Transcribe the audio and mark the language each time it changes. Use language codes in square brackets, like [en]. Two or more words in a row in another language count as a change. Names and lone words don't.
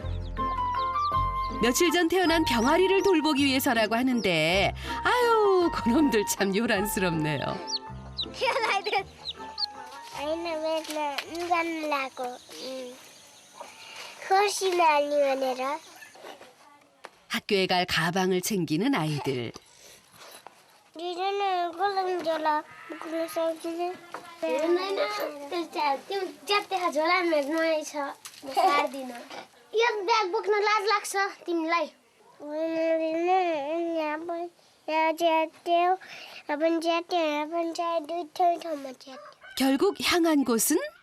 [ko] 며칠 전 태어난 병아리를 돌보기 위해서라고 하는데 아유, 그놈들 참 요란스럽네요. 학교에 갈 가방을 챙기는 아이들. [ne] एक ब्याग बोक्न लाज लाग्छ तिमीलाई [ko] 결국 향한 곳은